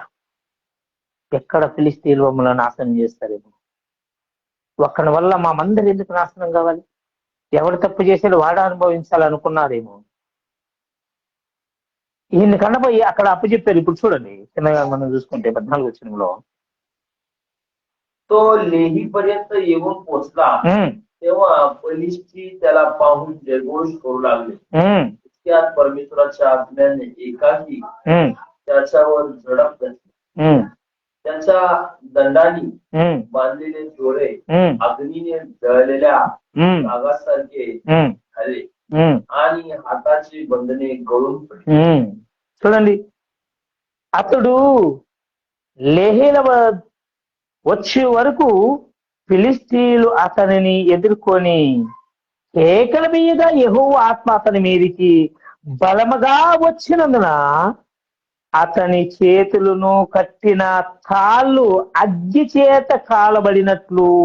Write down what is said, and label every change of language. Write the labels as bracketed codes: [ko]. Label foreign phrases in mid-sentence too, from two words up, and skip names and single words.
[te] ఎక్కడ ఫిలిష్తీయులు మమ్మల్ని నాశనం చేస్తారేమో, ఒక్కడి వల్ల మా మందరు ఎందుకు నాశనం కావాలి, ఎవడు తప్పు చేసాడు వాడు అనుభవించాలనుకున్నారేమో. ఈయన్ని కనబోయి అక్కడ అప్పచెప్పారు. ఇప్పుడు చూడండి చిన్నగా మనం చూసుకుంటే 14 వచనంలో, [mr] तो लेही पर्यंत येऊन पोहोचला तेव्हा फलिस्ती त्याला पाहून जयघोष करू लागले. इतक्यात परमेश्वराच्या आत्म्याने एकाकी त्याच्यावर झडप घातली. त्याच्या दंडाने बांधलेले डोळे अग्नीने जळलेल्या नागासारखे झाले आणि हाताची बंधने गळून पडली. [te] చూడండి, అతడు లేహేల వచ్చే వరకు ఫిలిస్తీన్లు అతనిని ఎదుర్కొని కేకల మీద యెహోవా ఆత్మ అతని మీదికి బలముగా వచ్చినందున అతని చేతులను కట్టిన తాళ్ళు అగ్గి చేత కాలబడినట్లు.